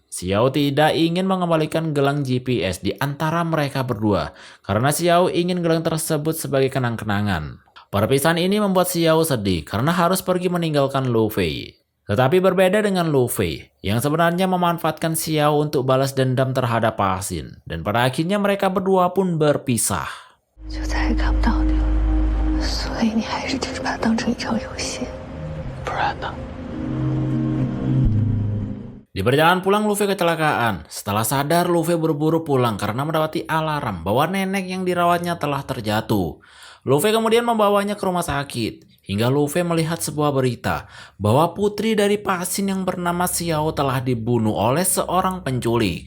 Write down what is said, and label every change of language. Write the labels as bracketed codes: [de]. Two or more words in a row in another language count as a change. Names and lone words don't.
[id] Xiao tidak ingin mengembalikan gelang GPS di antara mereka berdua, karena Xiao ingin gelang tersebut sebagai kenang-kenangan. Perpisahan ini membuat Xiao sedih karena harus pergi meninggalkan Luffy. Tetapi berbeda dengan Luffy, yang sebenarnya memanfaatkan Xiao untuk balas dendam terhadap Pak Asin, dan pada akhirnya mereka berdua pun berpisah. [zh] 就再也看不到你了，所以你还是只是把它当成一场游戏。不然呢？ [id] Di perjalanan pulang Luffy kecelakaan. Setelah sadar Luffy buru-buru pulang karena mendapati alarm bahwa nenek yang dirawatnya telah terjatuh. Luffy kemudian membawanya ke rumah sakit. Hingga Luffy melihat sebuah berita bahwa putri dari Pak Asin yang bernama Xiao telah dibunuh oleh seorang penculik.